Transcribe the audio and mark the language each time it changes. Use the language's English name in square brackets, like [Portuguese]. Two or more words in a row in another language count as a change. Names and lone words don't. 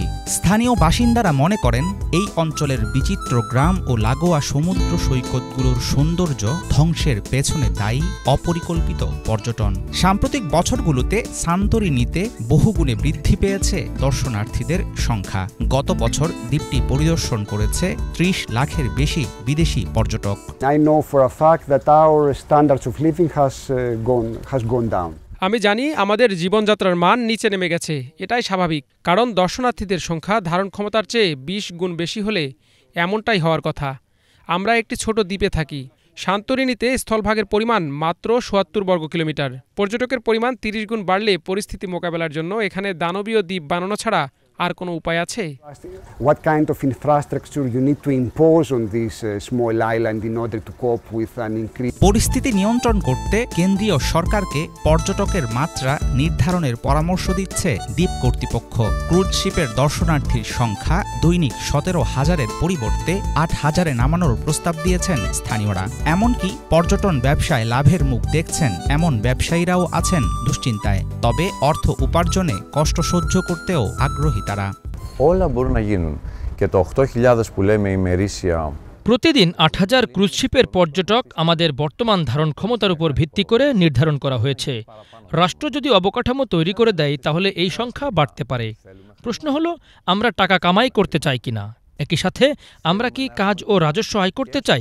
[Bangla] স্থানীয় বাসিন্দারা মনে করেন এই অঞ্চলের বিচিত্র গ্রাম ও লাগোয়া সমুদ্র সৈকতগুলোর সৌন্দর্য ধ্বংসের পেছনে দায়ী অপরিকল্পিত পর্যটন। সাম্প্রতিক বছরগুলোতে সান্তোরিনিতে বহুগুণে বৃদ্ধি পেয়েছে দর্শনার্থীদের সংখ্যা। গত বছর দ্বীপটি পরিদর্শন করেছে 30 লাখের বেশি বিদেশি পর্যটক। [English] I know for a fact that our standards of living has gone down. [Bangla] আমি জানি আমাদের জীবনযাত্রার মান নিচে নেমে গেছে। এটাই স্বাভাবিক, কারণ দর্শনার্থীদের সংখ্যা ধারণ ক্ষমতার চেয়ে 20 গুণ বেশি হলে এমনটাই হওয়ার কথা। আমরা একটি ছোট দ্বীপে থাকি। সান্তোরিনিতে স্থলভাগের পরিমাণ মাত্র ৭৭ বর্গ কিলোমিটার। পর্যটকের পরিমাণ 30 গুণ বাড়লে পরিস্থিতি মোকাবেলার জন্য এখানে দানবীয় দ্বীপ বানানো ছাড়া আর কোনো উপায় আছে? [English] What kind of infrastructure you need to impose on this small island in order to cope with an increase? [Bangla] পরিস্থিতি নিয়ন্ত্রণ করতে কেন্দ্রীয় সরকারকে পর্যটকের মাত্রা নির্ধারণের পরামর্শ দিচ্ছে দ্বীপ কর্তৃপক্ষ। ক্রুজ শিপের দর্শনার্থীর সংখ্যা দৈনিক 17,000-এর পরিবর্তে 8,000-এ নামানোর প্রস্তাব দিয়েছেন স্থানীয়রা। এমনকি পর্যটন ব্যবসায় লাভের মুখ দেখছেন এমন ব্যবসায়ীরাও আছেন দুশ্চিন্তায়। তবে অর্থ উপার্জনে কষ্ট সহ্য করতেও আগ্রহী তারা। [Greek] Όλα μπορούν να γίνουν και το 8.000 που λέμε ημερήσια। [Bangla] প্রতিদিন 8,000 ক্রুজশিপের পর্যটক আমাদের বর্তমান ধারণ ক্ষমতার উপর ভিত্তি করে নির্ধারণ করা হয়েছে। রাষ্ট্র যদি অবকাঠামো তৈরি করে দেয় তাহলে এই সংখ্যা বাড়তে পারে। প্রশ্ন হলো আমরা টাকা কামাই করতে চাই কিনা, একই সাথে আমরা কি কাজ ও রাজস্ব আয় করতে চাই।